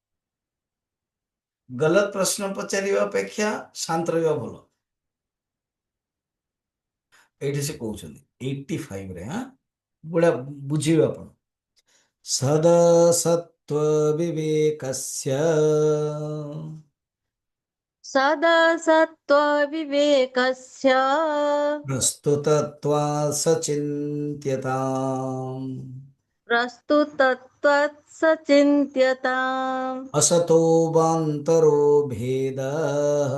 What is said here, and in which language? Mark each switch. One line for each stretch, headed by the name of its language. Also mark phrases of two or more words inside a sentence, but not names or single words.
Odia: ଗଲତ ପ୍ରଶ୍ନ ପଚାରିବା ଅପେକ୍ଷା ଶାନ୍ତ ରହିବା ଭଲ। ଏଇଠି ସେ କହୁଛନ୍ତି 85ରେ, ହଁ ଗୁଡା ବୁଝିବେ ଆପଣ।
Sanskrit: ସଦା ସତ୍ଵ ବିବେକସ୍ୟ सदा सत्त्वविवेकस्य प्रस्तुतत्वा सचिन्त्यताम् प्रस्तुतत्वत्सचिन्त्यताम् असतो वान्तरो भेदः